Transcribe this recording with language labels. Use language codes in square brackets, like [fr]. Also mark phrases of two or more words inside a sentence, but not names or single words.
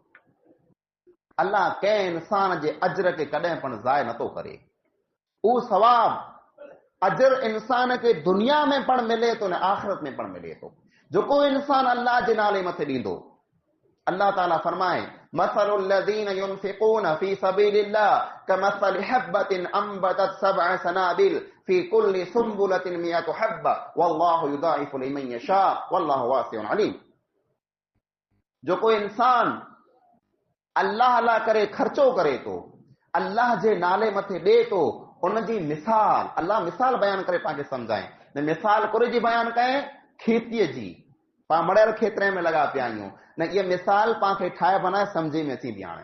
[sd] अल्लाह कंहिं इंसान जे अजर खे कॾहिं पण ज़ाय नथो करे। उहो सवाब अजर इंसान खे दुनिया में पण मिले थो न आख़िरत में पण मिले थो, जेको इंसान अल्लाह जे नाले मथे ॾींदो। अल्लाह ताला फरमाए, [ar] مثل الذين ينفقون في سبيل الله كمثل حبة أنبتت سبع سنابل في كل سنبلة مائة حبة والله يضاعف لمن يشاء والله واسع عليم. [sd] जेको इंसान अल्लाह अल्लाह करे ख़र्चो करे थो, अल्लाह जे नाले मथे ॾे थो, उनजी मिसाल अल्लाह मिसाल बयान करे पाण खे सम्झाए। न मिसाल कुरे जी बयान कए खेतीअ जी, पाण मड़ियल खेतरे में लॻा पिया आहियूं, न इहा मिसाल पाण खे ठाहे बनाए सम्झे में अची थी हाणे।